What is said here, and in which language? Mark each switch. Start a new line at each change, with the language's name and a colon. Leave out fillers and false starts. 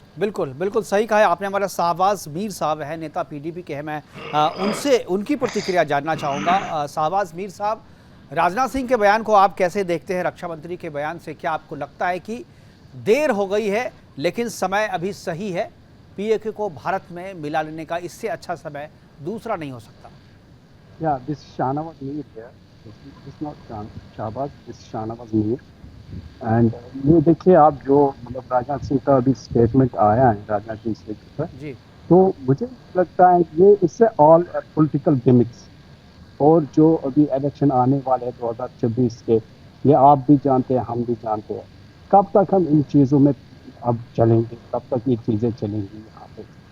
Hindi: बिल्कुल बिल्कुल सही कहा है आपने। हमारा शाहबाज मीर साहब है, नेता पीडीपी के हैं, मैं उनसे उनकी प्रतिक्रिया जानना चाहूँगा। शाहबाज मीर साहब, राजनाथ सिंह के बयान को आप कैसे देखते हैं? रक्षा मंत्री के बयान से क्या आपको लगता है कि देर हो गई है लेकिन समय अभी सही है, पीओके को भारत में मिला लेने का इससे अच्छा समय दूसरा नहीं हो सकता?
English: Yeah, this is Shahnawaz Mir here. This is not Shahbaz, this is Shahnawaz Mir.
Hindi: And ये देखिए आप जो मतलब राजनाथ सिंह का अभी स्टेटमेंट आया है राजनाथ सिंह से जी, तो मुझे लगता है ये इससे
English: all political gimmicks,
Hindi: और जो अभी इलेक्शन आने वाले हैं 2026 के, ये आप भी जानते हैं हम भी जानते हैं, कब तक हम इन चीज़ों में अब चलेंगे, कब तक ये चीज़ें चलेंगी यहाँ पे।